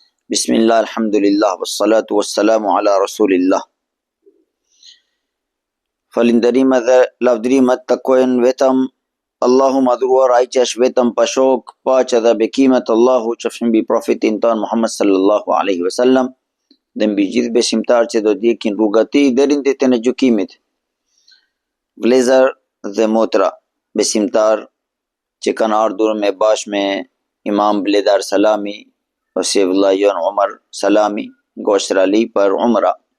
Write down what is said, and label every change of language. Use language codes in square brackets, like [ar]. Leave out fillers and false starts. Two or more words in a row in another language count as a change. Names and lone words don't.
[ar] بسم الله، الحمد لله، والصلاة والسلام على رسول الله. [sq] Falinderimet dhe lavdrimet takojnë vetëm Allahu madhruar, ai që është vetëm pa shok, paqja dhe bekimet Allahu qofshin mbi profetin ton Muhammad [ar] صلى الله عليه وسلم [sq] dhe mbi gjithë besimtarët që do ndjekin rrugën e tij deri në ditën e gjykimit. Vëllezër dhe motra, besimtar që kanë ardhur me bashkë me Imam Bledar Salami ose vëllai jon Omar Salami nga Australi për umra.